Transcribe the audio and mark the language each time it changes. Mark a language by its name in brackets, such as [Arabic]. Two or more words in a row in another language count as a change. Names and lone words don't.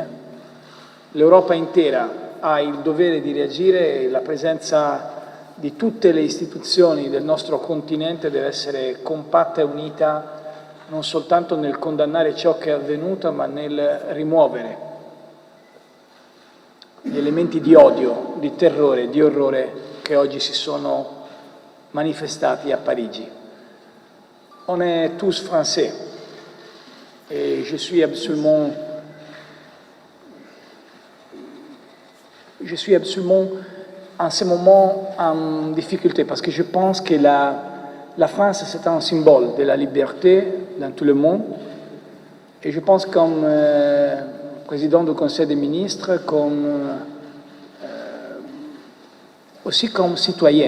[Italian] L'Europa intera ha il dovere di reagire e la presenza di tutte le istituzioni del nostro continente deve essere compatta e unita non soltanto nel condannare ciò che è avvenuto, ma nel rimuovere gli elementi di odio, di terrore, di orrore che oggi si sono manifestati a Parigi. [French] On est tous français et je suis absolument en ce moment en difficulté parce que je pense que la France c'est un symbole de la liberté dans tout le monde et je pense comme président du Conseil des ministres, aussi comme citoyen.